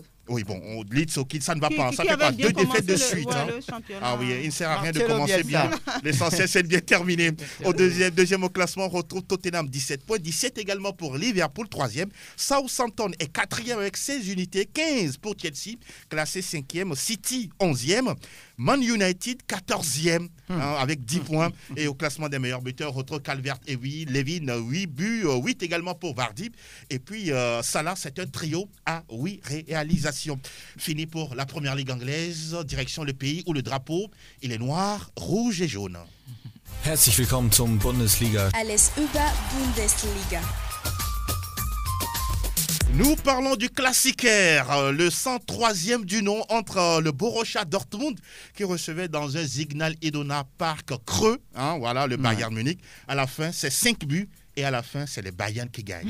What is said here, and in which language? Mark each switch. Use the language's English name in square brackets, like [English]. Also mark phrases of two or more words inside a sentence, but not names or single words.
[French] Oui, bon, Leeds au Kiel, ça ne va pas. Ça fait pas 2 défaites de suite. Ah oui, il ne sert à rien de commencer bien. L'essentiel, c'est de bien terminer. Au deuxième au classement, on retrouve Tottenham, 17 points. 17 également pour Liverpool, 3e. Southampton est 4e avec 16 unités. 15 pour Chelsea, classé 5e. City, 11e. Man United, 14e, avec 10 points. Et au classement des meilleurs buteurs, on retrouve Calvert-Lewin, 8 buts, 8 également pour Vardy. Et puis Salah, c'est un trio à 8 réalisations. Fini pour la première ligue anglaise, direction le pays où le drapeau, il est noir, rouge et jaune. [German] Herzlich willkommen zum Bundesliga. Alles über Bundesliga. [French] Nous parlons du Klassiker, le 103e du nom entre le Borussia Dortmund qui recevait dans un Signal Iduna Park creux, voilà, le Bayern Munich. À la fin, c'est 5 buts. Et à la fin, c'est les Bayern qui gagnent.